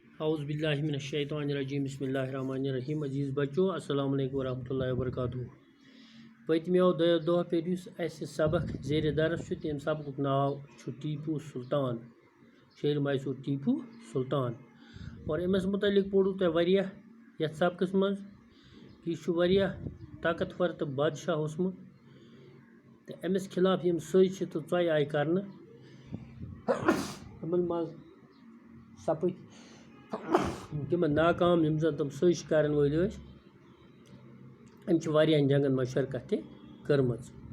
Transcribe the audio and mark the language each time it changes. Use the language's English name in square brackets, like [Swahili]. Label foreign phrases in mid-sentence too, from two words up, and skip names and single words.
[Arabic] اعوذ باللہ من الشیطان الرجیم بسم اللہ الرحمن الرحیم. [Kashmiri] عزیز بچو [Arabic] السلام علیکم ورحمۃ اللہ وبرکاتہ. [Kashmiri] پتمیو دو دہ پہ اس سبق زیر درس تم سبق ناو ٹیپو سلطان شیر میسور ٹیپو سلطان. اور امس متعلق پوڑو تہ واریاہ یتھ سبقس مز یہ واریاہ طاقتور تو بادشاہ اوسمت تو امس خلاف یم سز تو ژۄیہِ آیہِ کرنہٕ تمن مز سپٕدۍ تم ناکام یم زن تم سز کرن ول ٲسۍ ام چھ واریاہن جنگن مز شرکت تہ کٔرمٕژ.